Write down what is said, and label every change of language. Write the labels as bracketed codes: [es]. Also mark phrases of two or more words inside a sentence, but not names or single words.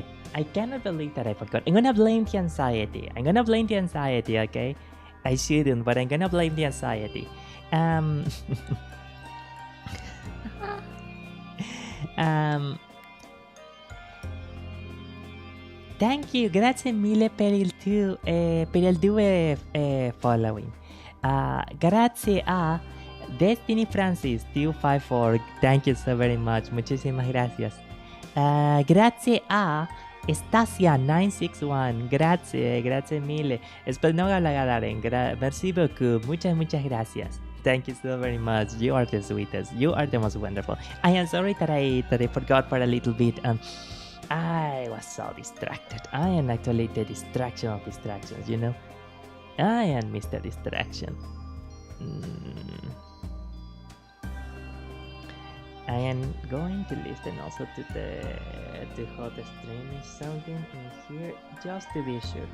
[en] I cannot believe that I forgot. I'm gonna blame the anxiety. Okay? I shouldn't, but I'm gonna blame the anxiety. Thank you, [it] grazie mille per il tuo following. Grazie a Destiny Francis 254. [en] Thank you so very much. [es] Muchísimas gracias. [it] Grazie a Stasia961. Grazie mille. Spero no galagaren. [fr] Merci beaucoup. [es] Muchas gracias. [en] Thank you so very much. You are the sweetest. You are the most wonderful. I am sorry that I forgot for a little bit. I was so distracted. I am actually the distraction of distractions, you know? I am Mr. Distraction. I am going to listen also to how the stream is sounding in here, just to be sure.